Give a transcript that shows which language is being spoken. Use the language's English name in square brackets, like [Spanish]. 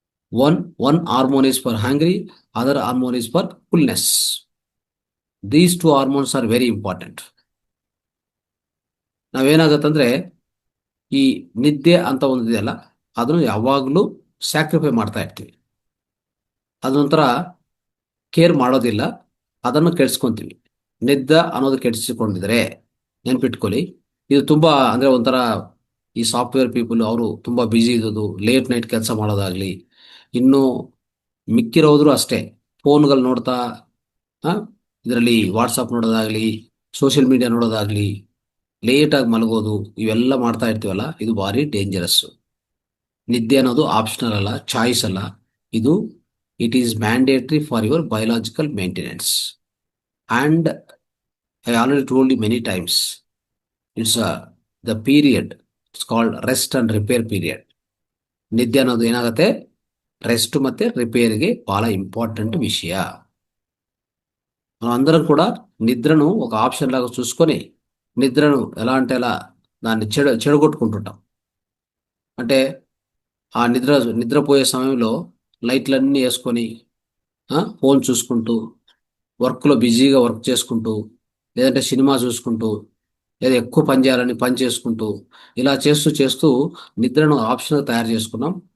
[English] One hormone is for hungry, other hormone is for fullness. These two hormones are very important. [Kannada] ನಾವೇನಾಗತ್ತಂದ್ರೆ, ಈ ನಿದ್ದೆ ಅಂತ ಒಂದಿದೆಯಲ್ಲ, ಅದನ್ನು ಯಾವಾಗಲೂ ಸ್ಯಾಕ್ರಿಫೈ ಮಾಡ್ತಾ ಇರ್ತೀವಿ. ಅದೊಂಥರ ಕೇರ್ ಮಾಡೋದಿಲ್ಲ. ಅದನ್ನು ಕೆಡಿಸ್ಕೊಂತೀವಿ. ನಿದ್ದೆ ಅನ್ನೋದು ಕೆಡಿಸಿಕೊಂಡಿದ್ರೆ ನೆನ್ಪಿಟ್ಕೊಳ್ಳಿ, ಇದು ತುಂಬ ಅಂದರೆ ಒಂಥರ ಈ ಸಾಫ್ಟ್ವೇರ್ ಪೀಪಲ್ ಅವರು ತುಂಬ ಬ್ಯುಸಿ ಇರೋದು, ಲೇಟ್ ನೈಟ್ ಕೆಲಸ ಮಾಡೋದಾಗಲಿ, ಇನ್ನು ಮಿಕ್ಕಿರೋದ್ರು ಅಷ್ಟೇ, ಫೋನ್ಗಳು ನೋಡ್ತಾ ಇದರಲ್ಲಿ ವಾಟ್ಸಪ್ ನೋಡೋದಾಗಲಿ, ಸೋಷಿಯಲ್ ಮೀಡಿಯಾ ನೋಡೋದಾಗಲಿ, ಲೇಟಾಗಿ ಮಲಗೋದು, ಇವೆಲ್ಲ ಮಾಡ್ತಾ ಇರ್ತೀವಲ್ಲ, ಇದು ಭಾರಿ ಡೇಂಜರಸ್ಸು. ನಿದ್ದೆ ಅನ್ನೋದು ಆಪ್ಷನಲ್ ಅಲ್ಲ, ಚಾಯ್ಸ್ ಅಲ್ಲ. ಇದು [English] It is mandatory for your biological maintenance. And I already told you many times, it's the period, it's called rest and repair period. [Kannada] ನಿದ್ದೆ ಅನ್ನೋದು ಏನಾಗುತ್ತೆ, ರೆಸ್ಟ್ ಮತ್ತು ರಿಪೇರ್ಗೆ ಭಾಳ ಇಂಪಾರ್ಟೆಂಟ್ ವಿಷಯ. [Telugu] మనం అందరం కూడా నిద్రను ఒక ఆప్షన్ లాగా చూసుకొని నిద్రను ఎలా అంటే ఎలా దాన్ని చెడగొట్టుకుంటుంటాం. అంటే ఆ నిద్రపోయే సమయంలో లైట్లన్నీ వేసుకొని ఫోన్ చూసుకుంటూ, వర్క్లో బిజీగా వర్క్ చేసుకుంటూ, లేదంటే సినిమా చూసుకుంటూ, లేదా ఎక్కువ పని చేయాలని పని చేసుకుంటూ, ఇలా చేస్తూ చేస్తూ నిద్రను ఆప్షన్గా తయారు చేసుకున్నాం.